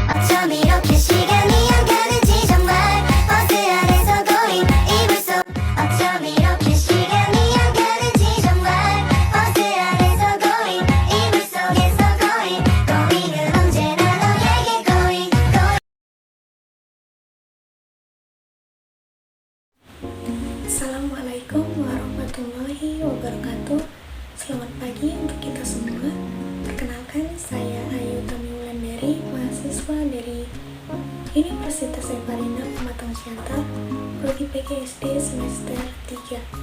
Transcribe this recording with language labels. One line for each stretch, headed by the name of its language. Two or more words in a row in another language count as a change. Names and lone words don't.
Korean: 어쩜 이렇게 시간이 안 가는지 정말 버스 안에서 고인 이불 속 어쩜 이렇게 시간이 안 가는지 정말 버스 안에서 고인 이불 속에서 고인은 언제나 너에게 고인
Arabic: السلام عليكم ورحمة الله وبركاته.
Indonesian: Selamat pagi untuk kita semua. Perkenalkan, saya Ayu Tami Wulandari, mahasiswa dari Universitas Saiparina Pematang Siantar, Prodi PGSD semester 3.